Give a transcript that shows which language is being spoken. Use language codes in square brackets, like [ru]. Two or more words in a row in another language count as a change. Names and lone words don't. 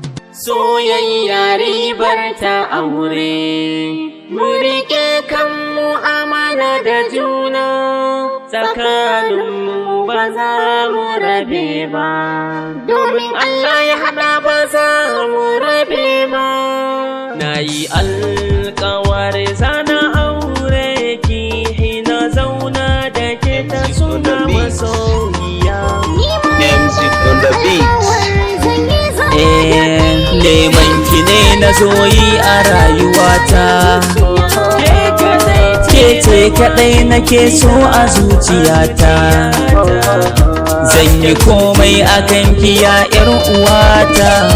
[ha] Soyayya ribar ta aure, mu riƙe kan mu amana da juna, tsakaninmu ba za mu rabe ba. Domin Allah ya haɗa ba za mu rabe ba. Na yi alƙawari za na aure ki, hina zauna da ke ta suna masoyiya. [en] Music on the beat. [ha] Eh, neman ki ne na zo yi a rayuwata. Ke ce kaɗai nake so a zuciyata. Zan yi komai a kan ki ya ƴar uwata.